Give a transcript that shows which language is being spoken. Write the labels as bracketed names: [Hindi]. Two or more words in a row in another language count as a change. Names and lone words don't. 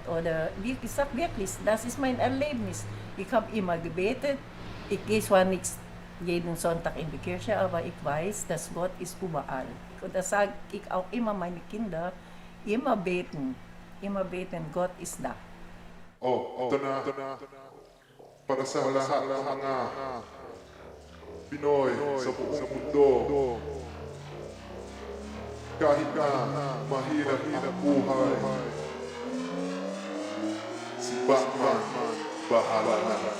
[German] Oder wie gesagt, wirklich, das ist mein Erlebnis. Ich habe immer gebetet. Ich gehe zwar nicht jeden Sonntag in die Kirche, aber ich weiß, dass Gott ist überall. Und das sage ich auch immer meine Kinder, immer beten, Gott ist da. [Filipino] Ito na. Para sa lahat ng mga Pinoy sa buong mundo. Kahit na mahirap ang buhay, si Batman, bahala na.